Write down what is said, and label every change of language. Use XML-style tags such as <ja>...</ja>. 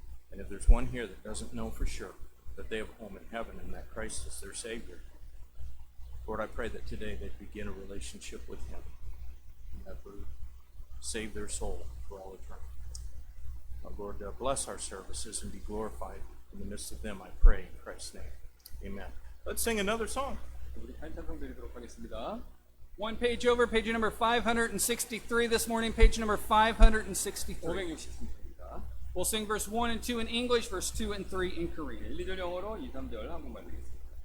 <en>And if there's one here that doesn't know for sure that they have a home in heaven and that Christ is their Savior, Lord, I pray that today they'd begin a relationship with him and that would save their soul for all eternity. Lord, bless our services and be glorified in the midst of them, I pray in Christ's name. Amen. Let's sing another song.</en> <ko>우리 찬송 드리도록 하겠습니다.</ko> <en>One page over, page number 563 this morning, page number 563.</en> <ko>563입니다.</ko> <en>We'll sing verse 1 and 2 in English, verse 2 and 3 in Korean.</en> <ko>1, 2절 영어로 2, 3절 한국말 드리겠습니다.</ko>